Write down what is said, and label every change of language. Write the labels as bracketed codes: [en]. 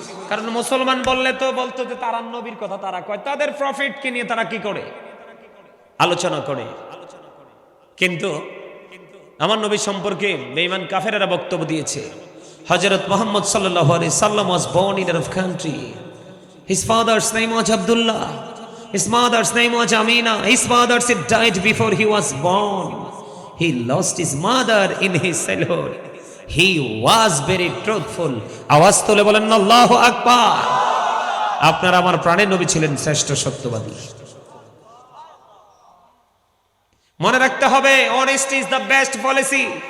[bn] কারণ মুসলমান বললে তো বলতো যে তারা নবীর কথা তারা কয়, তাদের প্রফিটকে নিয়ে তারা কি করে আলোচনা করে। কিন্তু আমার নবী সম্পর্কে বেঈমান কাফেরেরা বক্তব্য দিয়েছে। [en] হযরত মুহাম্মদ সাল্লাল্লাহু আলাইহি সাল্লাম was born in Arab country. His father's name was Abdullah. His mother's name was Amina. His father died before he was born. He lost his mother in his childhood. He was very truthful. [bn] আওয়াজ তুলে বলেন আল্লাহু আকবার। আপনারা আমার প্রাণের নবী ছিলেন শ্রেষ্ঠ সত্যবাদী। মনে রাখতে হবে, [en] honesty is the best policy.